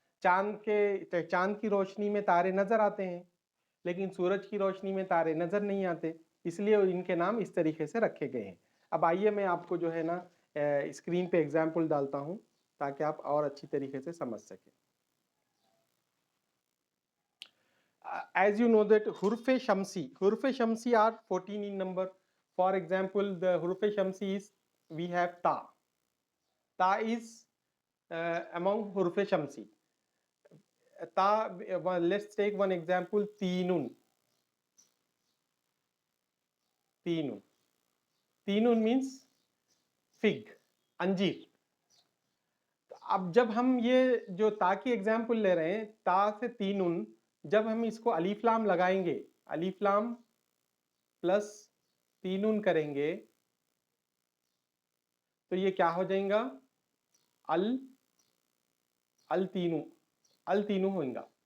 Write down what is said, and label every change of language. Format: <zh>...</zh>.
<ur>چاند کی روشنی میں تارے نظر آتے ہیں لیکن سورج کی روشنی میں تارے نظر نہیں آتے, اس لیے ان کے نام اس طریقے سے رکھے گئے ہیں. اب آئیے میں آپ کو جو ہے نا اسکرین پہ ایگزامپل ڈالتا ہوں تاکہ آپ اور اچھی طریقے سے سمجھ سکیں.</ur> <en>As you know that حروف شمسی are 14 in number. For example, the حروف شمسی is, we have تا. تا is among حروف شمسی. تا, let's take one example, تینون. تینون means fig, انجیر.</en> <ur>اب جب ہم یہ جو تا کی ایگزامپل لے رہے ہیں, تا سے تینون, جب ہم اس کو الف لام لگائیں گے, الف لام پلس تینون کریں گے تو یہ کیا ہو جائیں گا؟ التینو ہوئیں گا.</ur>